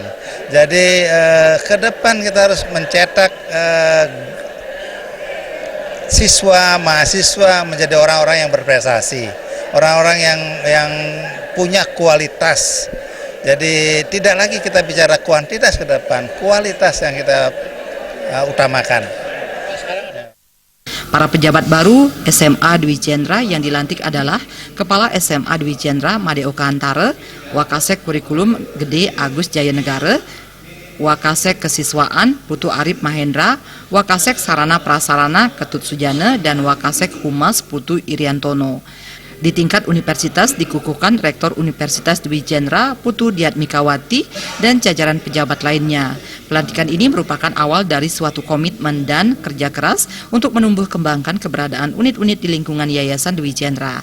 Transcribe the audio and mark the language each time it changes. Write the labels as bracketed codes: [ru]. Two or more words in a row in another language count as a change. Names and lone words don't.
[id] Jadi ke depan kita harus mencetak siswa, mahasiswa menjadi orang-orang yang berprestasi, orang-orang yang punya kualitas. Jadi tidak lagi kita bicara kuantitas ke depan, kualitas yang kita utamakan. Para pejabat baru SMA Dwi Jendra yang dilantik adalah Kepala SMA Dwi Jendra Madeo Kantare, Wakasek Kurikulum Gede Agus Jaya Negara, Wakasek Kesiswaan Putu Arif Mahendra, Wakasek Sarana Prasarana Ketut Sujana, dan Wakasek Humas Putu Iriantono. Di tingkat universitas dikukuhkan Rektor Universitas Dwi Jendra Putu Diatmikawati dan jajaran pejabat lainnya. Pelantikan ini merupakan awal dari suatu komitmen dan kerja keras untuk menumbuh kembangkan keberadaan unit-unit di lingkungan Yayasan Dwi Jendra.